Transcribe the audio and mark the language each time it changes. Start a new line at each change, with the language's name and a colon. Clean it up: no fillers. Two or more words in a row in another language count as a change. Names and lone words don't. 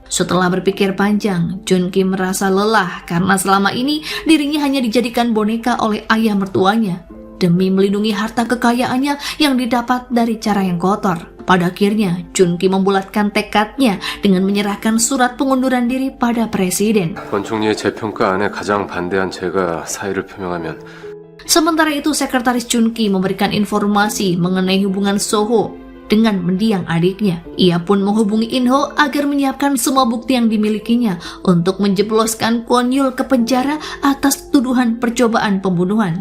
Indonesian: Setelah berpikir panjang, Junki merasa lelah karena selama ini dirinya hanya dijadikan boneka oleh ayah mertuanya demi melindungi harta kekayaannya yang didapat dari cara yang kotor. Pada akhirnya, Junki membulatkan tekadnya dengan menyerahkan surat pengunduran diri pada presiden.
Korean: 권 총리의 재평가 안에 가장 반대한 제가 사의를 표명하면
Indonesian: Sementara itu, sekretaris Junki memberikan informasi mengenai hubungan Soho dengan mendiang adiknya. Ia pun menghubungi Inho agar menyiapkan semua bukti yang dimilikinya untuk menjebloskan Kwon Yul ke penjara atas tuduhan percobaan pembunuhan.